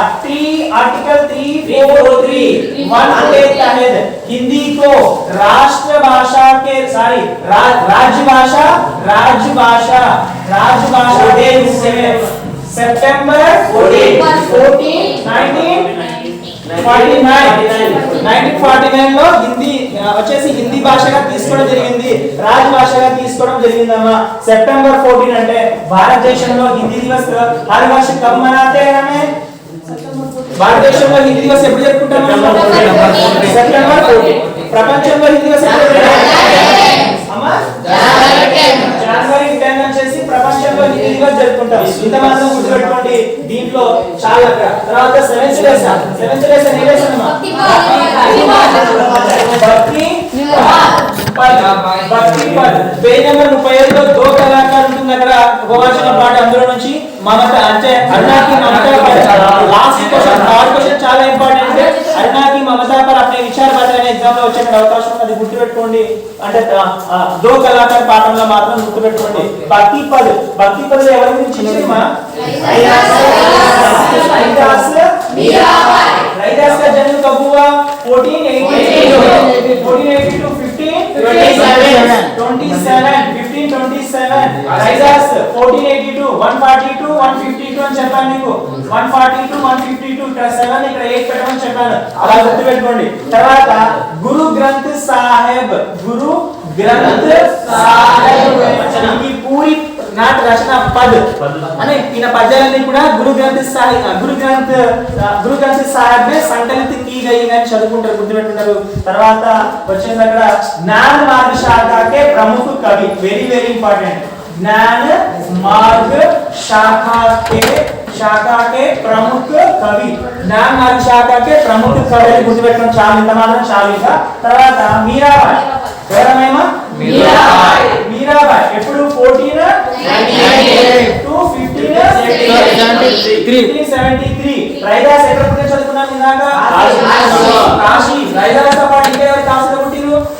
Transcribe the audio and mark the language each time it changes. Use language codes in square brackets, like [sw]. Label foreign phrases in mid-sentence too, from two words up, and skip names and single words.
[hi] आर्टिकल 343 हिंदी को राष्ट्रभाषा के राजभाषा डे सेप्टेंबर 1949 [te] లో హిందీ వచ్చేసి హిందీ భాషగా తీసుకోవడం జరిగింది, రాజభాషగా తీసుకోవడం జరిగిందమ్మా। సెప్టెంబర్ 14 అంటే భారతదేశంలో [hi] हिंदी दिवस हर वर्ष कब मनाते हैं हमें? [te] భారతదేశంలో [hi] हिंदी दिवस [te] ఎప్పుడు జరుపుకుంటాం? సెప్టెంబర్ 14। ప్రపంచంలో [hi] हिंदी दिवस [te] ఎప్పుడు అమ్మా? జనవరి 10 వచ్చేసి ప్రపంచంలో [hi] हिंदी दिवस [te] జరుపుకుంటాం। ఇంత మాత్రం గుర్తుపెట్టుకోండి। దీంట్లో చాలా తర్వాత [en] seventh lesson [te] ఏ లెసన్ అమ్మా? [hi] भक्ति पद [en] page number [te] 35 లో [hi] दो कलाकार [te] ఉంటుంది అక్కడ గోవాచన పాట అందులో నుంచి మమత అంటే [hi] अरुणा की ममता पर [en] last question third question [te] చాలా ఇంపార్టెంట్। [hi] अरुणा की ममता पर अपने विचार बताने एग्जाम [te] లో వచ్చే అవకాశం ఉంది, గుర్తుపెట్టుకోండి। అంటే [hi] दो कलाकार [te] పాఠంలో మాత్రం గుర్తుపెట్టుకోండి। [hi] भक्ति पद [te] ఎవరి గురించి ఇచ్చిమా? [hi] रैदास का जन्म कब हुआ? [te] 1482 to 1527 रैदास 1482 142 152 అని చెప్పాను మీకు। 142 152 ఇక్కడ 7 ఇక్కడ 8 పెట్టమని చెప్పాను, అలా గుర్తుపెట్టుకోండి। తర్వాత గురు గ్రంథ్ సాహిబ్ ఈ పూరి నాట రచన పద్ అనే ఈయన పద్యాలన్నీ కూడా గురు గ్రంథ్ సాహిబ్ [hi] में संकलित की गई [te] అని చదువుకుంటారు, గుర్తుపెట్టుకుంటారు। తర్వాత వచ్చేసి అక్కడ [hi] ज्ञान मार्ग शाखा के प्रमुख कवि, [en] very very important. [hi] ज्ञान मार्ग शाखा के प्रमुख कवि, ज्ञान मार्ग शाखा के प्रमुख कवि గుర్తుపెట్టుకోండి। [te] చాలా ఇంత మాత్రం చాలు। ఇంకా తర్వాత మీరాబాయి ఎవరమేమా? మీరాబాయి ఎప్పుడు 1498 to 1573 రైదాస్ ఎక్కడ పుట్టిన చదువుకున్నాం ఇందాక? కాశీ। రైదాస్ తో పాటు ఇంకా ఎవరు కాశీలో పుట్టిరు?